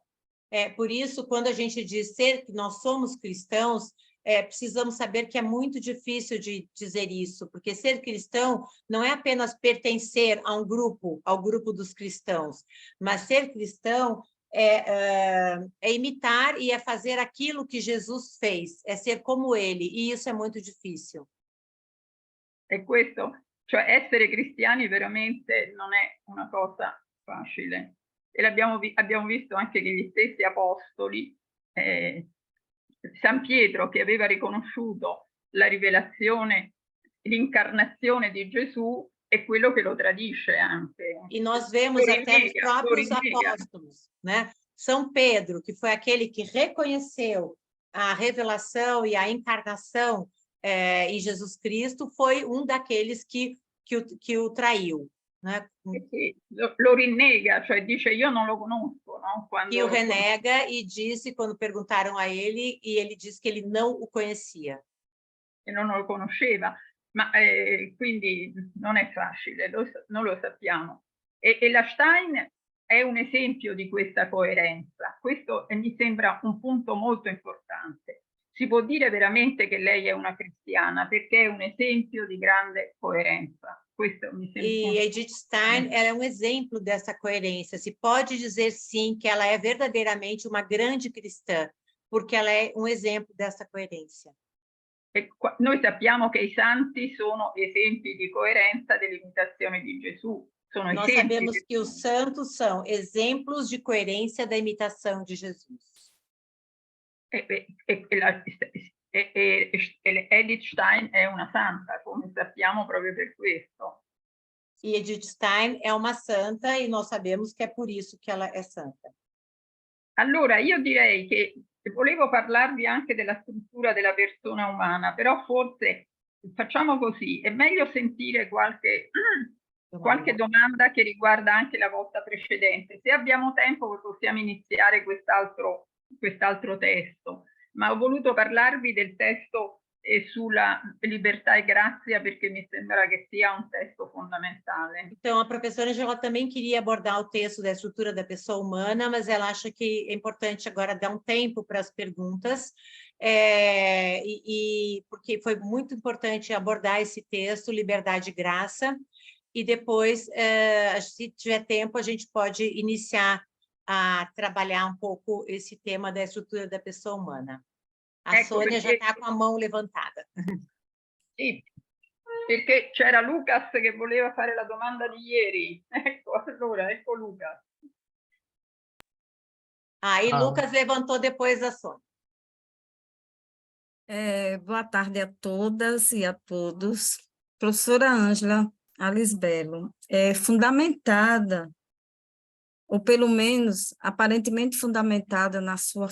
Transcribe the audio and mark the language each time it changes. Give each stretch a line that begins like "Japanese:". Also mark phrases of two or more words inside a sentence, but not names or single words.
Portuguese: Por isso, quando a gente diz que nós somos cristãos, precisamos saber que é muito difícil de dizer isso, porque ser cristão não é apenas pertencer a um grupo, ao grupo dos cristãos, mas ser cristão é imitar e é fazer aquilo que Jesus fez, é ser como ele, e isso é muito difícil.
Italian: E questo, cioè essere cristiani veramente non è una cosa facile. E abbiamo visto anche che gli stessi apostoli, San Pietro, che aveva riconosciuto la rivelazione, l'incarnazione di Gesù, è quello che lo tradisce anche.
Portuguese: E nós vemos até os próprios apóstolos, né? São Pedro, que foi aquele que reconheceu a revelação e a encarnação em Jesus Cristo, foi um daqueles que o traiu, né?
Italian: Lo rinnega, cioè dice io non lo conosco, no?
Portuguese: E o renega e disse, quando perguntaram a ele, e ele disse que ele não o conhecia.
Italian: E non lo conosceva, ma quindi non è facile, non lo sappiamo. E la Stein è un esempio di questa coerenza. Questo mi sembra un punto molto importante. si può dire veramente che lei è una cristiana, perché è un esempio di grande coerenza. Questo mi sembra. E Edith Stein,
Portuguese: ela é um exemplo dessa coerência. Se pode dizer, sim, que ela é verdadeiramente uma grande cristã, porque ela é um exemplo dessa coerência.
Italian: Noi sappiamo che i santi sono esempi di coerenza dell'imitazione di Gesù. Sono
Portuguese: Nós
Italian: esempi
Portuguese: sabemos que os santos são exemplos de coerência da imitação de Jesus.
Italian: Edith Stein è una santa, come sappiamo proprio per questo.
Portuguese: E Edith Stein é uma santa e nós sabemos que é por isso que ela é santa.
Italian: Allora, io direi che volevo parlarvi anche della struttura della persona umana, però forse facciamo così, è meglio sentire qualche domanda che riguarda anche la volta precedente. Se abbiamo tempo possiamo iniziare quest'altro testo, ma ho voluto parlarvi del testo sulla libertà e grazia perché mi sembra che sia un testo fondamentale.
Portuguese: Então, a professora ela também queria abordar o texto da estrutura da pessoa humana, mas ela acha que é importante agora dar um tempo para as perguntas, porque foi muito importante abordar esse texto, liberdade e graça, e depois, se tiver tempo, a gente pode iniciar a trabalhar um pouco esse tema da estrutura da pessoa humana. A Sônia já está com a mão levantada.
Italian: Sì, perché c'era Lucas che voleva fare la domanda di ieri. Ecco, allora, ecco Lucas.
Portuguese: Aí Lucas levantou depois da Sônia. Boa tarde a todas e a todos. Professora Ângela Alisbelo, fundamentada, ou pelo menos aparentemente fundamentada na sua